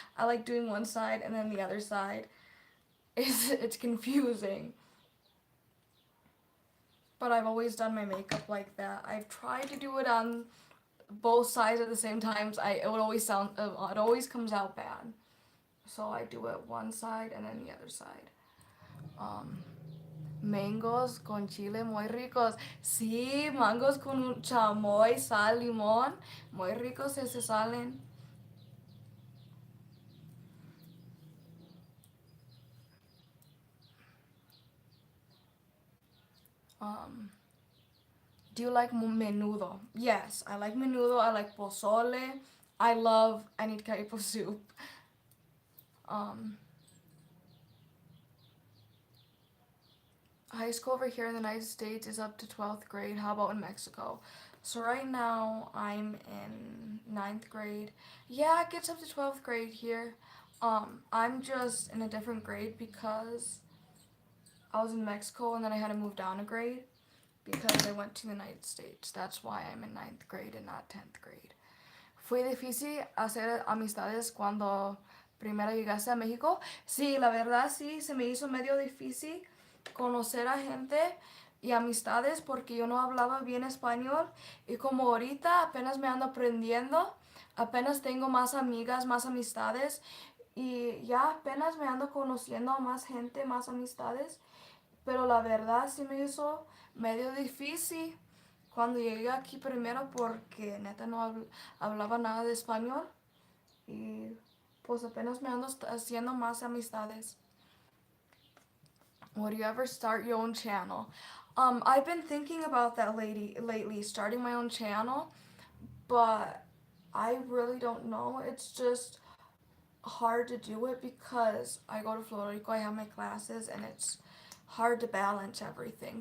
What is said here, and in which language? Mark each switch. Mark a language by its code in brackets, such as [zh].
[en] I like doing one side and then the other side. It's confusing. But I've always done my makeup like that. I've tried to do it on both sides at the same times. It would always it always comes out bad. So I do it one side and then the other side. [es] Um, Mangos con chile muy ricos. Sí, mangos con chamoy, sal, limón. Muy ricos ese salen. [en] Um, do you like menudo? Yes, I like menudo. I like pozole. I love any type of soup. Um, High school over here in the United States is up to 12th grade. How about in Mexico? So right now I'm in ninth grade. Yeah, it gets up to 12th grade here. I'm just in a different grade because I was in Mexico and then I had to move down a grade because I went to the United States. That's why I'm in 9th grade and not 10th grade. [es] Fue difícil hacer amistades cuando primero llegaste a México. Sí, la verdad sí, se me hizo medio difícil conocer a gente y amistades porque yo no hablaba bien español y como ahorita apenas me ando aprendiendo, apenas tengo más amigas, más amistades y ya apenas me ando conociendo a más gente, más amistades, pero la verdad sí me hizo medio difícil cuando llegué aquí primero porque neta no hablaba nada de español y pues apenas me ando haciendo más amistades. [en] Would you ever start your own channel? I've been thinking about that lately, starting my own channel, but I really don't know. It's just hard to do it because I go to Florida Rico, I have my classes, and it's hard to balance everything.